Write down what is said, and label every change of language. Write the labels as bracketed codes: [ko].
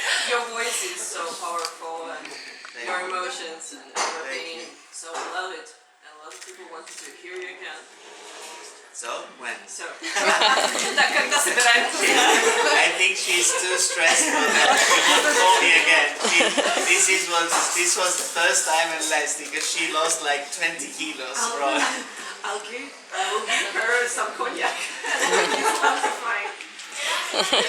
[en] Your voice is so powerful, and your emotions and everything. So I love it. And a lot of people wanted to hear you again. So, when? [ru] So, так, когда собираемся? [en] I think she's too stressed for that. She won't call me again. This was the first time and last because she lost like 20 kilos. I will give her some cognac. It's fine.